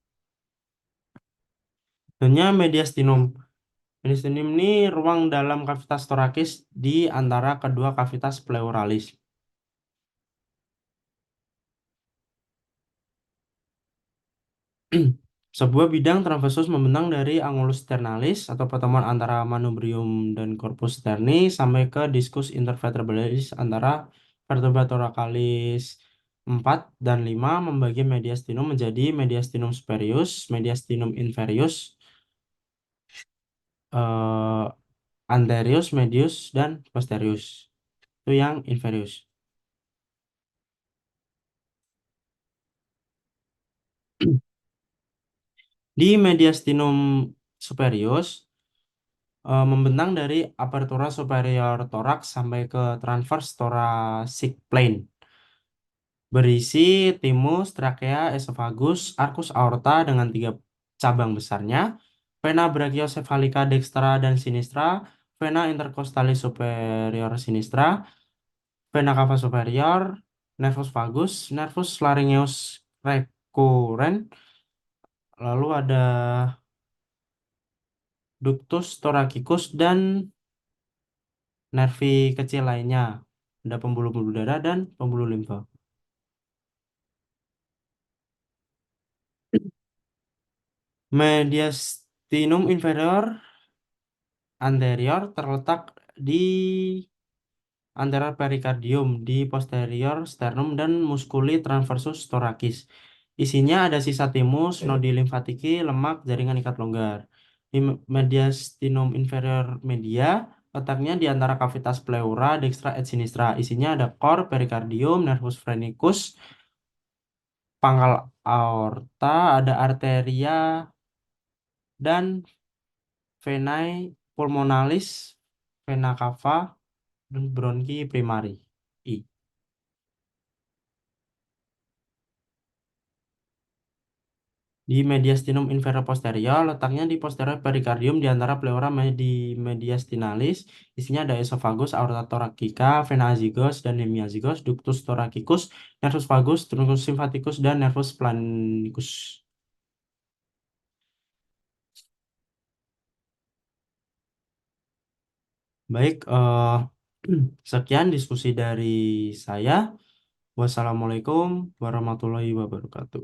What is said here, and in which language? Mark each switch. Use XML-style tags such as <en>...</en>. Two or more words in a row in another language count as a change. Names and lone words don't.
<id>Selanjutnya mediastinum. Mediastinum ini ruang dalam kavitas torakis di antara kedua kavitas pleuralis. Sebuah bidang transversus membentang dari</id> <la>angulus sternalis</la> <id>atau pertemuan antara manubrium dan</id> <la>corpus sterni</la> <id>sampai ke</id> <la>discus intervertebralis</la> <id>antara</id> <la>vertebra thoracalis</la> <id>4 dan 5 membagi mediastinum menjadi</id> <la>mediastinum superius, mediastinum inferius,</la> <id>eh, anterius, medius, dan posterius. Itu yang inferius. Di</id> <la>mediastinum superius</la> <id>membentang dari</id> <la>apertura superior thorax</la> <id>sampai ke</id> <en>transverse thoracic plane.</en> <id>Berisi timus, trakea, esofagus,</id> <la>arcus aorta</la> <id>dengan tiga cabang besarnya,</id> <la>vena brachiocefalica dextra</la> <id>dan sinistra,</id> <la>vena intercostalis superior sinistra, vena cava superior, nervus vagus, nervus laryngeus recurrent,</la> <id>lalu ada</id> <la>ductus thoracicus</la> <id>dan nervi kecil lainnya. Ada pembuluh-pembuluh darah dan pembuluh limfa. Mediastinum inferior anterior terletak di anterior perikardium, di posterior sternum dan</id> <la>musculi transversus thoracis.</la> <id>Isinya ada sisa timus, nodi limfatiki, lemak, jaringan ikat longgar. Di mediastinum inferior media letaknya di antara kavitas pleura,</id> <la>dextra et sinistra.</la> <id>Isinya ada cor, perikardium,</id> <la>nervus phrenicus,</la> <id>pangkal aorta, ada arteria dan</id> <la>venae pulmonalis, vena cava,</la> <id>dan</id> <la>bronki primari. I.</la> <id>Di mediastinum inferior posterior, letaknya di posterior perikardium di antara</id> <la>pleura mediastinalis.</la> <id>Isinya ada esophagus,</id> <la>aorta thoracica, vena azygos</la> <id>dan hemiazygos,</id> <la>ductus thoracicus, nervus vagus, truncus symphaticus, dan nervus planicus.</la> <id>Baik, sekian diskusi dari saya.</id> <ar>والسلام عليكم ورحمة الله وبركاته.</ar>